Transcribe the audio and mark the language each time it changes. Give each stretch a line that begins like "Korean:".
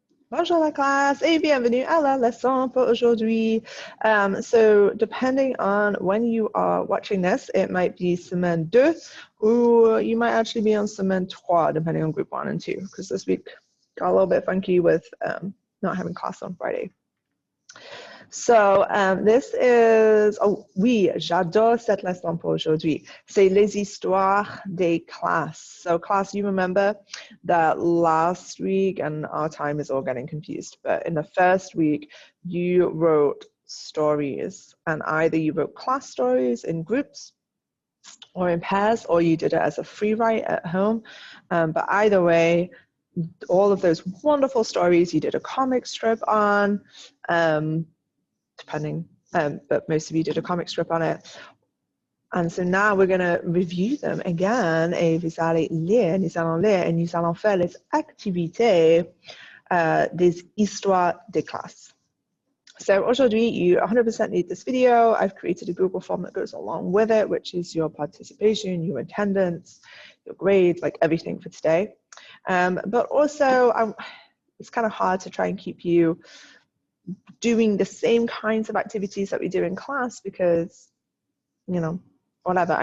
French: Bonjour la classe et bienvenue à la leçon pour aujourd'hui.
English: So depending on when you are watching this, it might be semaine 2 or you might actually be on semaine 3 depending on group 1 and 2 because this week got a little bit funky with not having class on Friday. So this is,
French: oh oui, j'adore cette leçon pour aujourd'hui. C'est les histoires des classes.
English: So class, you remember that last week, and our time is all getting confused, but in the first week, you wrote stories, and either you wrote class stories in groups or in pairs, or you did it as a free write at home. But either way, all of those wonderful stories, you did a comic strip on, depending, but most of you did a comic strip on it. And so now we're going to review them again,
French: et nous allons lire, et nous allons faire les activités des histoires des classes.
English: So aujourd'hui, you 100% need this video. I've created a Google form that goes along with it, which is your participation, your attendance, your grades, like everything for today. But also, it's kind of hard to try and keep you doing the same kinds of activities that we do in class because, you know, whatever.